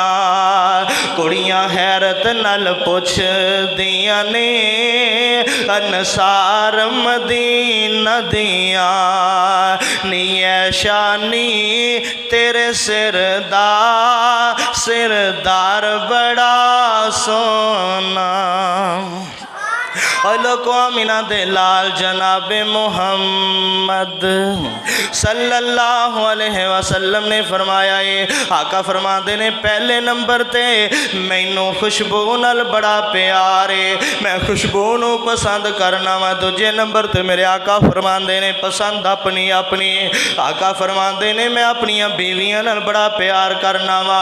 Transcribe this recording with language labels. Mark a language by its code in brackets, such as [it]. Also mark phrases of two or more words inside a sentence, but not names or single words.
[pa] ਕੁੜੀਆਂ ਹੈਰਤ ਨਲ ਪੁਛ ਦੀਆਂ ਨੇ ਅਨਸਾਰ ਮਦੀਨਾ ਦੀਆ। ਨੀ ਐਸ਼ਾ ਨੀ ਤੇਰੇ ਸਿਰ ਦਾ ਸਿਰਦਾਰ ਬੜਾ ਸੋਹਣਾ। और लोगों अमीना दे लाल जनाब मुहम्मद [ar] صلى الله عليه وسلم [pa] ने फरमाया है, आका फरमाते ने पहले नंबर ते मैनू खुशबू नाल बड़ा प्यार है, मैं खुशबू नू पसंद करना वा। ਦੂਜੇ ਨੰਬਰ ਤੇ ਮੇਰੇ ਆਕਾ ਫ਼ਰਮਾਤੇ ਨੇ ਪਸੰਦ ਅਪਣੀ ਅਪਣੀ। ਆਕਾ ਫ਼ਰਮਾਤੇ ਨੇ ਮੈਂ ਅਪਣੀਆਂ ਬੀਵੀਆਂ ਨਾਲ ਬੜਾ ਪਿਆਰ ਕਰਨਾ ਵਾਂ।